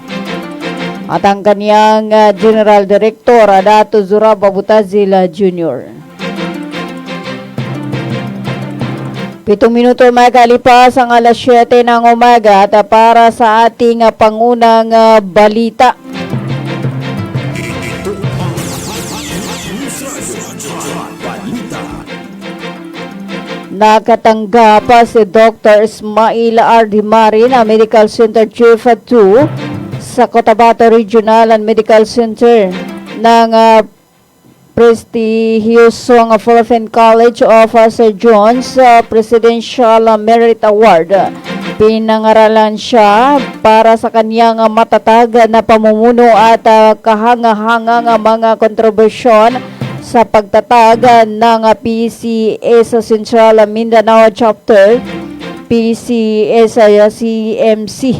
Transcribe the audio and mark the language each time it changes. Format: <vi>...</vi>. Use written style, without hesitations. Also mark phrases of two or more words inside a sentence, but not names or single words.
<tl>At ang kaniyang General Director, Dato Zurab Abutazil Jr. 7 minuto makalipas ang alas 7 ng umaga at para sa ating pangunang balita. Ito ang Hot News Radio. Hot Balita. Nakatanggap si Dr. Ismail R. Marin,</tl> <en>Medical Center Chief 2</en> <tl>sa Cotabato Regional and Medical Center ng prestigiosong Philippine College of Surgeons Presidential Merit Award. Pinangaralan siya para sa kaniyang matatag na pamumuno at kahangahangang mga kontrobersyon sa pagtatag ng PCA sa Central Mindanao Chapter, PCA sa CMC.</tl>